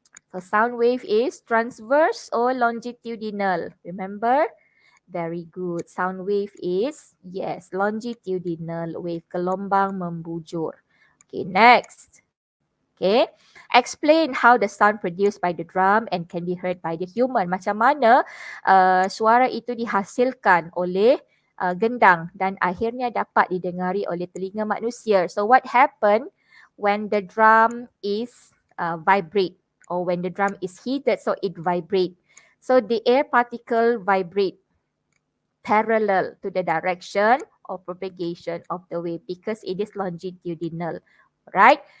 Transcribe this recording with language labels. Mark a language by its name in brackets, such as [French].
[English] So sound wave is transverse or longitudinal. Remember? Very good. Sound wave is, yes, longitudinal wave. [Malay] Gelombang membujur. [English] Okay, next. Okay. Explain how the sound produced by the drum and can be heard by the human. [Malay] Macam mana suara itu dihasilkan oleh gendang dan akhirnya dapat didengari oleh telinga manusia. [English] So what happened when the drum is vibrate, or when the drum is heated, so it vibrate. So the air particle vibrate parallel to the direction of propagation of the wave because it is longitudinal, right?